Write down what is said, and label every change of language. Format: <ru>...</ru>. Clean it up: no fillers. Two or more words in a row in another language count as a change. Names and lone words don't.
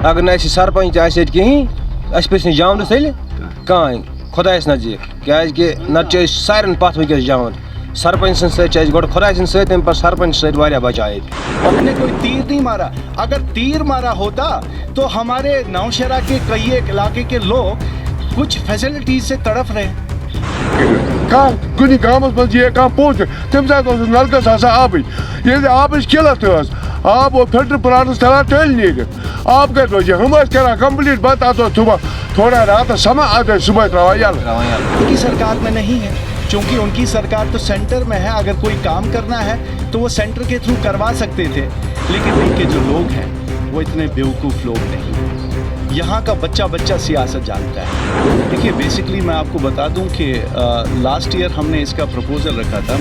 <ks>اگر نہ سرپنچ آسہِ ییٚتہِ کِہیٖنۍ اَسہِ پَزِ نہٕ جامنَس تیٚلہِ کٕہٕنۍ خۄدایَس نزدیٖک کیٛازِکہِ نَتہٕ چھِ أسۍ سارٮ۪ن پَتھ وٕنۍکٮ۪س جان سرپنچ سٕنٛدۍ سۭتۍ چھِ اَسہِ گۄڈٕ خۄداے سٕنٛدۍ سۭتۍ تَمہِ پَتہٕ سرپنچ سۭتۍ واریاہ بچاو ییٚتہِ</ks> <ur>ہم نے کوئی تیر نہیں مارا. اگر تیر مارا ہوتا تو ہمارے نوشہرہ کے کئی ایک علاقے کے لوگ کچھ فیسلٹیز سے تڑپ رہے ہیں.</ur> <ks>کُنہِ گامَس منٛز یِیہِ کانٛہہ پوٚژھ تَمہِ ساتہٕ اوس نَلکَس آسان آبٕے ییٚلہِ آبٕچ قِلت ٲس آب اوس فِلٹر پلانَس ژھٕنان تٔلۍ نیٖرِتھ آب کَتہِ روزِ ہُم ٲسۍ کَران کَمپٕلیٖٹ بَتہٕ اَتھ اوس صُبح تھوڑا راتَس سَمان اَتھ ٲسۍ صُبحٲے ترٛاوان یَلہٕ.</ks> <ur>ان کی سرکار میں نہیں ہے چونکہ ان کی سرکار تو سینٹر میں ہے. اگر کوئی کام کرنا ہے تو وہ سینٹر کے تھرو کروا سکتے تھے لیکن ان کے جو لوگ ہیں وہ اتنے بیوقوف لوگ نہیں. یہاں کا بچہ سیاست جانتا ہے. دیکھیے بیسکلی میں آپ کو بتا دوں کہ</ur> <en>last year</en> <ur>ہم نے اس کا پروپوزل رکھا تھا.</ur>